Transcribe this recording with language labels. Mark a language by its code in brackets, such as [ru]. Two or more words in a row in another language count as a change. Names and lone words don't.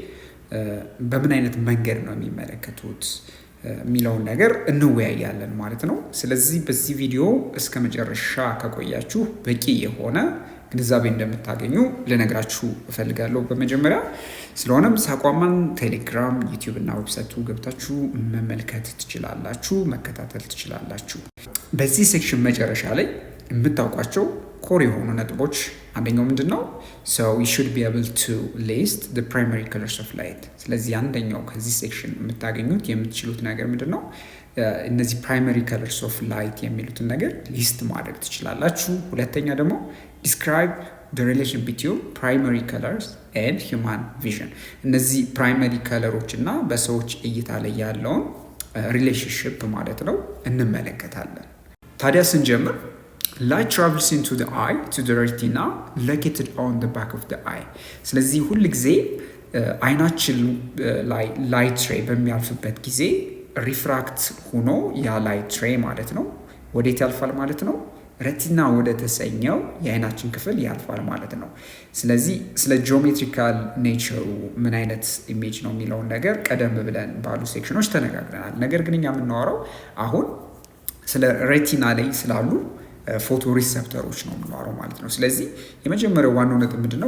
[am] በምን አይነት መንገድ ነው የሚመለከቱት የሚለውን ነገር እንወያያለን ማለት ነው። ስለዚህ በዚህ ቪዲዮ እስከ መጨረሻ ከቆያችሁ በቂ የሆነ ግንዛቤ እንደምታገኙ ልነግራችሁ እፈልጋለሁ በመጀመሪያ። ስለሆነም ሳቋማን ቴሌግራም፣ ዩቲዩብ እና ዌብሳይቱ ገብታችሁ መመልከት ትችላላችሁ፣ መከታተል ትችላላችሁ። በዚህ ሴክሽን መጨረሻ ላይ የምታውቋቸው ኮር የሆኑ ነጥቦች አንደኛው ምንድን ነው? [en] so you should be able to list the primary colors of light። [am] ስለዚህ አንደኛው ከዚህ ሴክሽን የምታገኙት የምትችሉት ነገር ምንድን ነው? እነዚህ [en] primary colors of light [am] የሚሉትን ነገር ሊስት ማድረግ ትችላላችሁ። ሁለተኛ ደግሞ [en] describe the relation between primary colors and human vision። [am] እነዚህ [en] primary colors [am] እና በሰዎች እይታ ላይ ያለውን ሪሌሽንሽፕ ማለት ነው እንመለከታለን። ታዲያ ስንጀምር [en] light travels into the eye [am] to the retina located on the back of the eye። ስለዚህ ሁል ጊዜ አይናችን ላይ [en] light ray [am] በሚያልፍበት ጊዜ ሪፍራክት ሆኖ ያ [en] light ray [am] ማለት ነው ወዴት ያልፋል ማለት ነው? ረቲና ወደ ተሰኘው የአይናችን ክፍል ያልፋል ማለት ነው። ስለዚህ ስለ [en] geometrical nature [am] ምን አይነት ኢሜጅ ነው የሚለውን ነገር ቀደም ብለን ባሉ ሴክሽኖች ተነጋግረናል። ነገር ግን እኛ የምናወራው አሁን ስለ ሬቲና ላይ ስላሉ [en] photo receptors [am] ነው የምናወራው ማለት ነው። ስለዚህ የመጀመሪያው ዋናው ነጥብ ምንድነው?